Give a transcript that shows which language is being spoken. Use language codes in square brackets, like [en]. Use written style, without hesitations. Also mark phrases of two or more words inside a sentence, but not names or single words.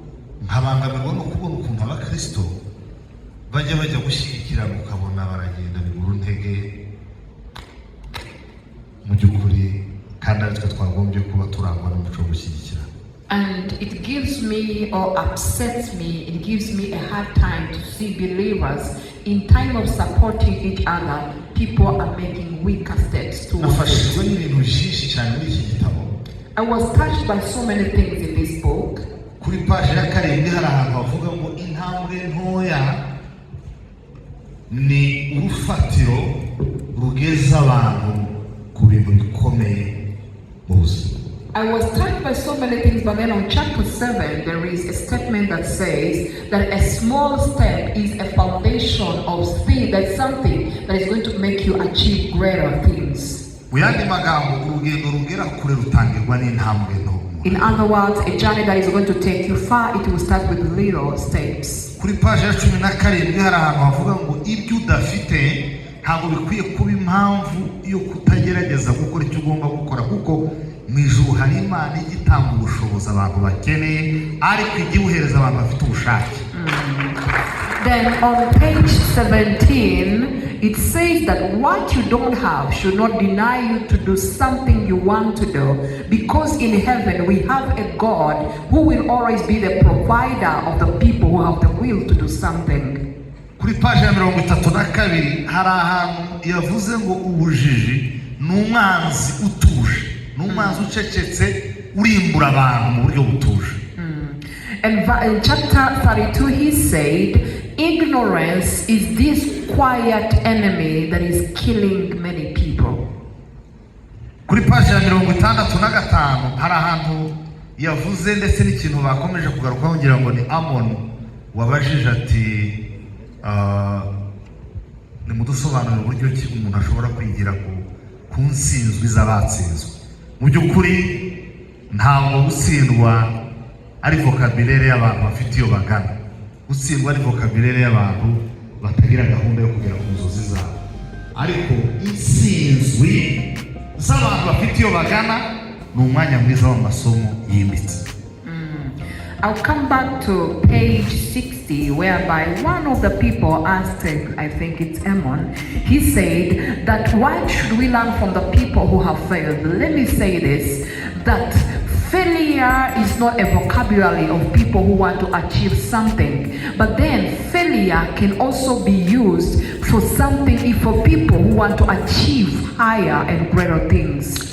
[en] And it gives me or upsets me, it gives me a hard time to see believers in time of supporting each other, people are making weaker steps towards it. I was touched by so many things in this book. [rw] Ni urufatiro rugeza abantu ku bintu bikomeye mu buzima. [en] I was touched by so many things, but then on chapter 7, there is a statement that says that a small step is a foundation of thing, that's something that is going to make you achieve greater things. [rw] Mu yandi magambo urugendo rugera kure rutangirwa n'intambwe nto. [en] In other words, a journey that is going to take you far, it will start with little steps. [rw] Kuri page ya 17 hari ahantu havuga ngo ibyo udafite ntabwo bikwiye kuba impamvu yo kutagerageza gukora icyo ugomba gukora, kuko mu ijuru hari Imana igitanga ubushobozi abantu bakeneye ariko igihuhereza abantu bafite ubushake. [en] Then on page 17, it says that what you don't have should not deny you to do something you want to do, because in heaven we have a God who will always be the provider of the people who have the will to do something. [rw] Kuri page ya 32 hari ahantu yavuze ngo ubujiji n'umwanzi utuje, n'umwanzi ucecetse urimbura abantu mu buryo butuje. [en] And in chapter 32 he said, ignorance is this quiet enemy that is killing many people. [rw] Kuri page ya 65 hari ahantu yavuze ndetse n'ikintu bakomeje kugarukaho ngira ngo ni Amon wabajije ati ni mudusobanurira uburyo ki umuntu ashobora kwigira ku nsinzwi z'abatsinzwe. Mu by'ukuri ntabwo gutsindwa ari vocabulaire y'abantu bafite iyo bagana, gutsindwa ari vocabulaire y'abantu batagira gahunda yo kugera ku nzozi zabo, ariko insinzwi z'abantu bafite iyo bagana ni umwanya mwiza w'amasomo yimbitse. [en] I'll come back to page 60, whereby one of the people asked, I think it's Ammon, he said that why should we learn from the people who have failed? Let me say this, that failure is not a vocabulary of people who want to achieve something, but then failure can also be used for something for people who want to achieve higher and greater things.